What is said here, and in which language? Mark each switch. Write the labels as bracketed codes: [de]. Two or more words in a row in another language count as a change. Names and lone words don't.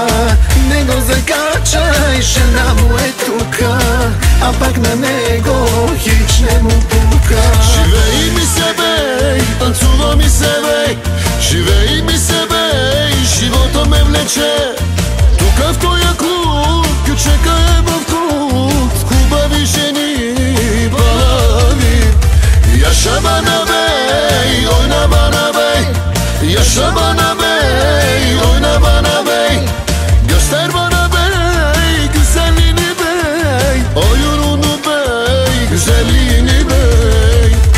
[bg] Него закачай, жена му е тука, а пък на него хич не му пука. Живей ми себе, танцува ми себе, живей ми себе, живота ме влече. Тука в тоя клуб, кючека е в клуб, хубави жени, бави. [tr] Yaşa bana bey, oyna bana bey. Yaşa bana bey, oyna bana bey. Göster bana bey, güzelliğini bey. Oyununu bey, güzelliğini bey.